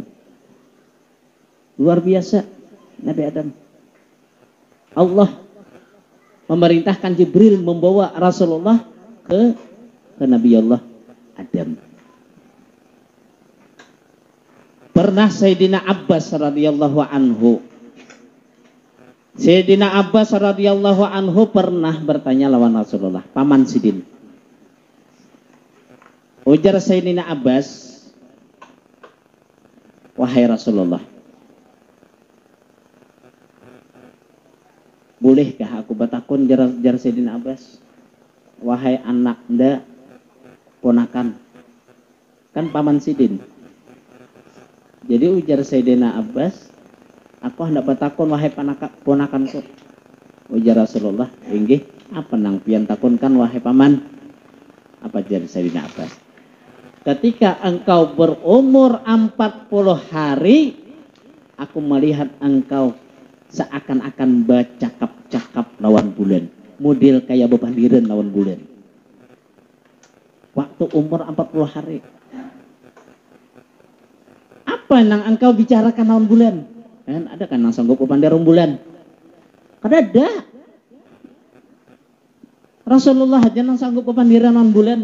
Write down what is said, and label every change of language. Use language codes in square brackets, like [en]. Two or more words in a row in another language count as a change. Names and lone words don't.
[id] Luar biasa Nabi Adam. Allah memerintahkan Jibril membawa Rasulullah ke Nabi Allah Adam. Pernah Sayyidina Abbas radhiyallahu anhu. Sayyidina Abbas radhiyallahu anhu pernah bertanya lawan Rasulullah, paman sidin. Ujar Sayyidina Abbas, wahai Rasulullah, bolehkah aku [bjn] batakun jar [id] Sayyidina Abbas, wahai anak nda ponakan, kan paman sidin. Jadi ujar Sayyidina Abbas, aku hendak batakun wahai ponakanku. [bjn] Ujar Rasulullah, inggih, apa nang pian takunkan wahai paman? [id] Apa jar Sayyidina Abbas? Ketika engkau berumur 40 hari, aku melihat engkau seakan-akan bercakap-cakap lawan bulan. [bjn] Model kayak bepandiran lawan bulan. [id] Waktu umur 40 hari. Apa yang engkau bicarakan lawan bulan? Kan ada kan yang sanggup bepandiran bulan? Kan ada. Rasulullah aja yang sanggup bepandiran lawan bulan.